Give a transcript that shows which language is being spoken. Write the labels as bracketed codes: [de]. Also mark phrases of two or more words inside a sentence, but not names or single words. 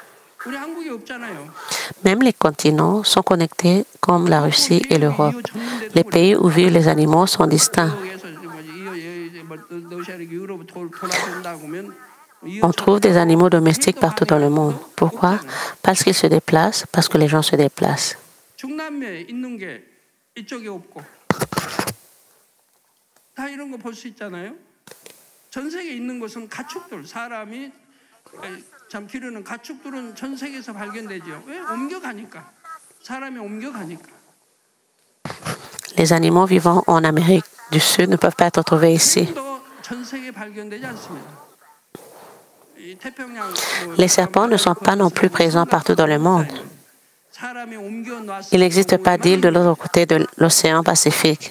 [fr] Même les continents sont connectés comme la Russie et l'Europe. Les pays où vivent les animaux sont distincts. On trouve des animaux domestiques partout dans le monde. Pourquoi? Parce qu'ils se déplacent, parce que les gens se déplacent. [ko] 참 기르는 가축들은 전 세계에서 발견되죠. 왜? 옮겨가니까. 사람이 옮겨가니까. [fr] Les animaux vivant en Amérique du Sud ne peuvent pas être trouvés ici. Les serpents ne sont pas non plus présents partout dans le monde. Il n'existe pas d'île de l'autre côté de l'océan Pacifique.